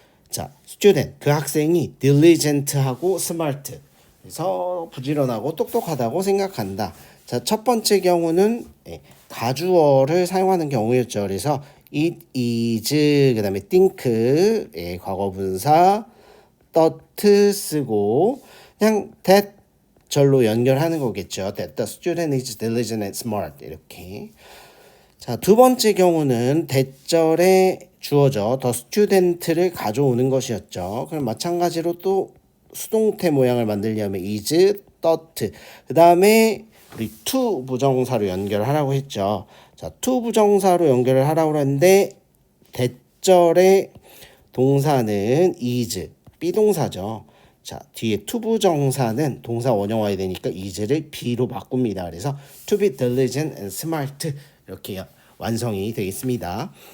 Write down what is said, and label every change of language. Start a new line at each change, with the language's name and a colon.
Korean: 자, student 그 학생이 diligent하고 smart 그래서 부지런하고 똑똑하다고 생각한다. 자, 첫 번째 경우는 가주어를 사용하는 경우였죠. 그래서
English: it is
Korean: 그다음에 think의 과거분사 thought 쓰고 그냥 that 절로 연결하는 거겠죠.
English: That the student is diligent and smart 이렇게.
Korean: 자, 두 번째 경우는 대절의 주어죠. the student를 가져오는 것이었죠. 그럼 마찬가지로 또 수동태 모양을 만들려면
English: is, thought
Korean: 그 다음에 우리 to 부정사로 연결하라고 했죠. 자, to 부정사로 연결을 하라고 했는데 대절의 동사는 is, 비동사죠. 자, 뒤에 to 부정사는 동사 원형화해야 되니까 is를 be로 바꿉니다.
English: 그래서 to be diligent and smart
Korean: 이렇게 완성이 되겠습니다.